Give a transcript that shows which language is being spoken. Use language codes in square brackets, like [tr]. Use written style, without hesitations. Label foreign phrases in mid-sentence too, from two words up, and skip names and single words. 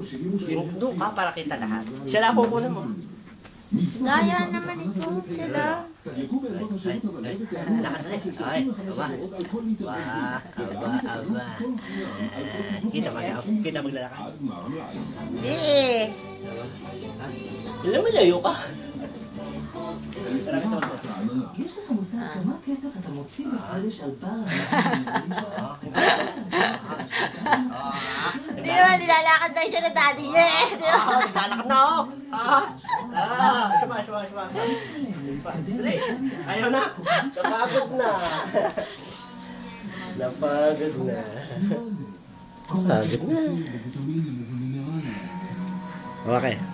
[tl] Doon ka para kita lahat. Siya lang kukunin mo. Daya naman ito. Sila. Lakad rin. Ay, aba. Aba. Kita maglalakad. Eh. Ilan malayo ka? [he] יש לך מושג כמה כסף אתה מוציא בחודש על בר? [tl] Hindi naman, nilalakad na siya na daddy niya eh. Naglalakad na ako. Sama. Dali. Ayaw na. Napagod na. Napagod na. Okay.